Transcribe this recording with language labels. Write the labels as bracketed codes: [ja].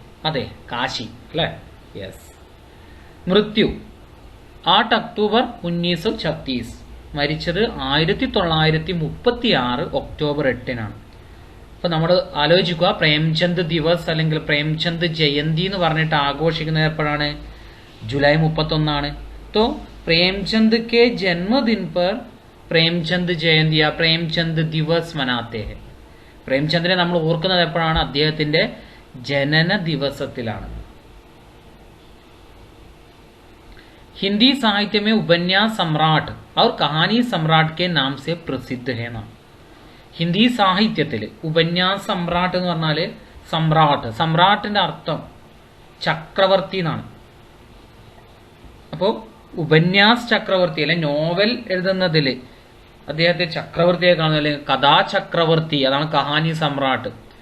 [ml] അതെ, കാശി അല്ലേ? യെസ്. മൃത്യു 8 ഒക്ടോബർ 1936. മരിച്ചത് 1936 ഒക്ടോബർ 8-നാണ്. അപ്പോൾ നമ്മൾ ആലോചിക്കുക, പ്രേംചന്ദ് ദിവസ് അല്ലെങ്കിൽ പ്രേംചന്ദ് ജയന്തി എന്ന് പറഞ്ഞിട്ട് ആഘോഷിക്കുന്നത് എപ്പോഴാണ്? ജൂലൈ 31. [hi] तो प्रेमचंद के जन्मदिन पर प्रेमचंद जयंती या प्रेमचंद दिवस मनाते हैं. [ml] പ്രേംചന്ദിനെ നമ്മൾ ഓർക്കുന്നത് എപ്പോഴാണ്? അദ്ദേഹത്തിന്റെ ജനന ദിവസത്തിലാണ്. [hi] ഹിന്ദി സാഹിത്യ में उपन्यास सम्राट और कहानी सम्राट के नाम से प्रसिद्ध है ना. [ml] ഹിന്ദി സാഹിത്യത്തിൽ ഉപന്യാസ് സമ്രാട്ട് എന്ന് പറഞ്ഞാൽ സമ്രാട്ട്, സമ്രാട്ടിന്റെ അർത്ഥം ചക്രവർത്തി എന്നാണ്. അപ്പോൾ ഉപന്യാസ് ചക്രവർത്തി, അല്ലെ നോവൽ എഴുതുന്നതിൽ അദ്ദേഹത്തെ ചക്രവർത്തിയെ കാണുന്നത്, അല്ലെങ്കിൽ കഥാചക്രവർത്തി, അതാണ് കഹാനി സമ്രാട്ട്.